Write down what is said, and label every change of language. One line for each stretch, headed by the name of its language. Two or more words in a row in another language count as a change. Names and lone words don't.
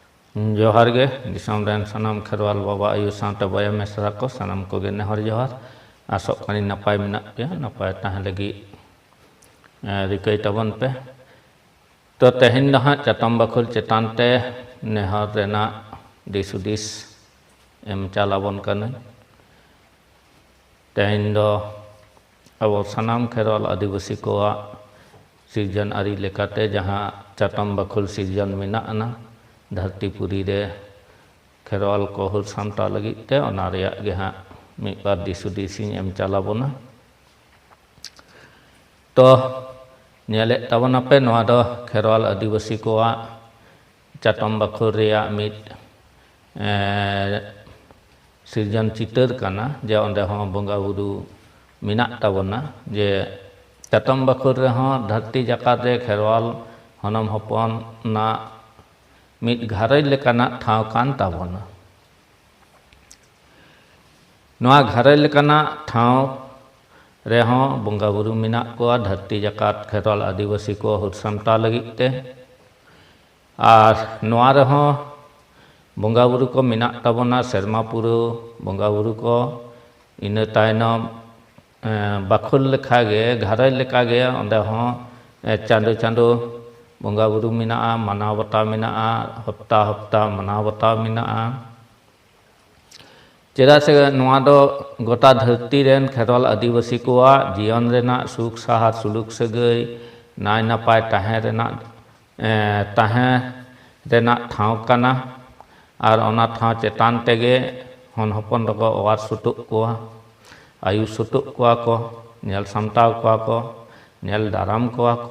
Santali: जोहार गे दिसम रेन सनाम खेरवाल बाबा आयु सावते बया मेसरा को सनाम को गे नेहर जोहार आसोग कानी नपाय मेनाग पे नपाय ताहें लगी रिकई तबन पे तो तेहेन दहा चतम बखुल चेतान ते नेहर रेना दिसुदिस एम चालाबन कने तेहेन दो अब सनाम खेरवाल आदिवासी को सिरजन आरी लेकाते जहाँ चतम बखुल सिरजन मेना ना धरतीपुरी रे खेरवाल को हुल सामटा लगी ते ओना रेया गे हाँ मिद बार दिसुदिसिं एम चालाबोना तो नेले तबन पे नोआ दो खेरवाल आदिवासी को चतम बखुल रेया मिद सिरजन चितर काना जे ओंदे हों बंगा बुरु मेना तबना जे चतम बखुल रे हों धरती जाकात रे खेरवाल हनम हपन ना मिद घारज लेकाना ठाव कान ताबोना नोआ घारज लेकाना ठाव रे हों बंगा बुरु मेना को धरती जाकात खेरवाल आदिवासी को हुल सामटा लगित ते आर नोआ रे हों बंगा बुरु को मेना ताबोना सेरमा पुरु बंगा बुरु को इना तायनम बखुल लेखा गे घारज लेखा गे ओंदे हों चांदो चांदो बंगा बुरु मेना मानाव बता मेना हफ्ता हफ्ता मानाव बता मेना चेदा से नोआ दो गोटा धरती रेन खेरवाल आदिवासी को जीवन रेना सुख साहर सुलुक सगई नाय नपाय ताहें रेना ठाव काना और ओना ठाव चेतान तेगे हन हपन दको ओवार सुटुक को आयु सुटुक को नेल सामटाव को नेल दाराम को